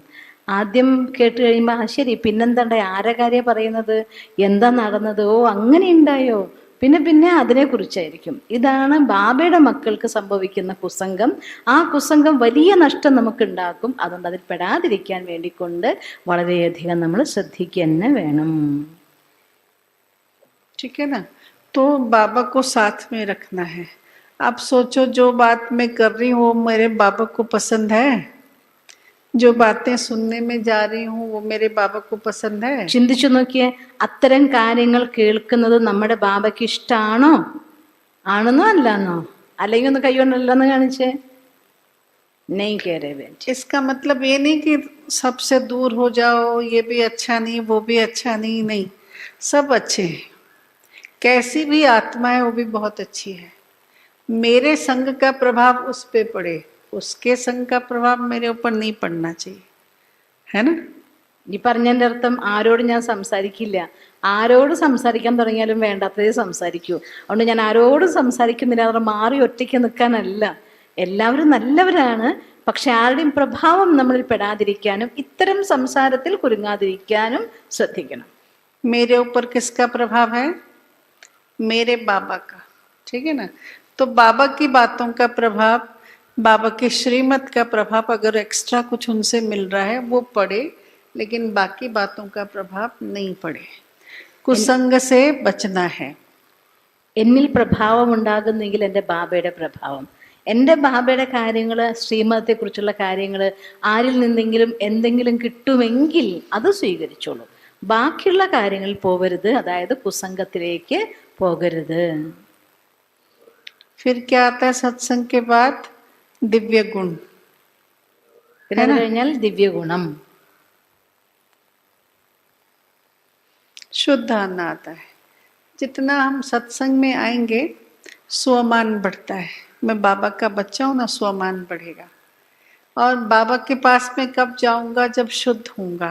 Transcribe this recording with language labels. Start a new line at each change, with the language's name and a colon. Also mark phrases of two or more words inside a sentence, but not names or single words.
Malayalam: ആദ്യം കേട്ട് കഴിയുമ്പോൾ ശരി, പിന്നെന്താണ്ടായി, ആരെ കാര്യം പറയുന്നത്, എന്താ നടന്നത്, ഓ അങ്ങനെ ഉണ്ടായോ, പിന്നെ പിന്നെ അതിനെക്കുറിച്ചായിരിക്കും. ഇതാണ് ബാബയുടെ മക്കൾക്ക് സംഭവിക്കുന്ന കുസംഗം. ആ കുസംഗം വലിയ നഷ്ടം നമുക്കുണ്ടാക്കും. അതുകൊണ്ട് അതിൽ പെടാതിരിക്കാൻ വേണ്ടിക്കൊണ്ട് വളരെയധികം നമ്മൾ ശ്രദ്ധിക്കുക തന്നെ വേണം.
Hindi: ठीक है ना। तो बाबा को साथ में रखना है। आप सोचो जो बात मैं कर रही हूँ वो मेरे बाबा को पसंद है? जो बातें सुनने में जा रही हूँ वो मेरे बाबा को पसंद है?
Malayalam: ചിന്തിച്ചു നോക്കിയേ, അത്തരം കാര്യങ്ങൾ കേൾക്കുന്നത് നമ്മുടെ ബാബയ്ക്ക് ഇഷ്ടമാണോ? ആണെന്നോ അല്ലാന്നോ? അല്ലെങ്കിൽ ഒന്ന് കൈകൊണ്ടല്ലെന്ന് കാണിച്ചേ.
Hindi: नहीं कह रहे बेटे. इसका मतलब ये नहीं कि सबसे दूर हो जाओ, ये भी अच्छा नहीं वो भी अच्छा नहीं, नहीं, सब अच्छे हैं। कैसी भी आत्मा है वो भी बहुत अच्छी है। मेरे संग का प्रभाव उस पे पड़े, उसके संग का प्रभाव मेरे ऊपर नहीं पड़ना चाहिए, है ना।
Malayalam: ഈ പറഞ്ഞതിൻ്റെ അർത്ഥം ആരോട് ഞാൻ സംസാരിക്കില്ല. ആരോട് സംസാരിക്കാൻ തുടങ്ങിയാലും വേണ്ടാത്തതേ സംസാരിക്കൂ. അതുകൊണ്ട് ഞാൻ ആരോടും സംസാരിക്കുന്നില്ല, അവർ മാറി ഒറ്റയ്ക്ക് നിൽക്കാനല്ല. എല്ലാവരും നല്ലവരാണ്. പക്ഷെ ആരുടെയും പ്രഭാവം നമ്മളിൽ പെടാതിരിക്കാനും ഇത്തരം സംസാരത്തിൽ കുരുങ്ങാതിരിക്കാനും ശ്രദ്ധിക്കണം.
Hindi: मेरे ऊपर किसका प्रभाव है? मेरे बाबा का, ठीक है ना। तो बाबा की बातों का प्रभाव, बाबा के श्रीमत का प्रभाव, अगर एक्स्ट्रा कुछ उनसे मिल रहा है वो पड़े, लेकिन बाकी बातों का प्रभाव नहीं पड़े। कुसंग से बचना है।
Malayalam: എന്നിൽ പ്രഭാവം ഉണ്ടാകുന്നെങ്കിൽ എൻ്റെ ബാബയുടെ പ്രഭാവം, എൻ്റെ ബാബയുടെ കാര്യങ്ങൾ, ശ്രീമതത്തെക്കുറിച്ചുള്ള കാര്യങ്ങൾ ആരിൽ നിന്നെങ്കിലും എന്തെങ്കിലും കിട്ടുമെങ്കിൽ അത് സ്വീകരിച്ചോളൂ. ബാക്കിയുള്ള കാര്യങ്ങളിൽ പോകരുത്, അതായത് കുസംഗത്തിലേക്ക് പോകരുത്.
Hindi: फिर क्या आता है सत्संग के बाद? दिव्य गुण।
Malayalam: പിന്നെ അത് കഴിഞ്ഞാൽ ദിവ്യഗുണം.
Hindi: शुद्ध आना आता है। जितना हम सत्संग में आएंगे स्वमान बढ़ता है। मैं बाबा का बच्चा हूँ ना, स्वमान बढ़ेगा। और बाबा के पास में कब जाऊंगा? जब शुद्ध होऊंगा।